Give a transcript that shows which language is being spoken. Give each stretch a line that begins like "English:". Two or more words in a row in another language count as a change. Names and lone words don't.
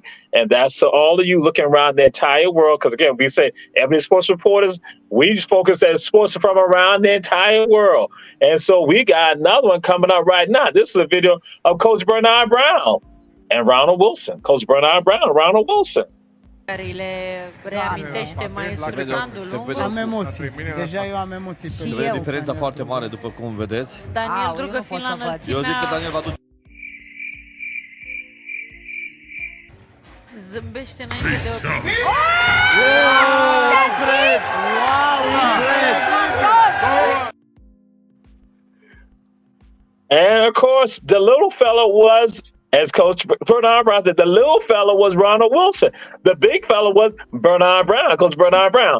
English: And that's so all of you looking around the entire world, because again, we say Ebony Sports Reporters, we focus on sports from around the entire world. And so we got another one coming up right now. This is a video of Coach Bernard Brown and Ronald Wilson. Coach Bernard Brown and Ronald Wilson.
Romanian: Le reamintește maestru Sandu Lungu. Am emoții. Deja eu am emoții. Se vede diferența foarte mare, după cum vedeți. Daniel Drugă fiind la înălțimea... Eu zic că Daniel va duce... Zâmbește înainte de o...
English: And of course, the little fella was, as Coach Bernard Brown said, the little fella was Ronald Wilson. The big fella was Bernard Brown, Coach Bernard Brown.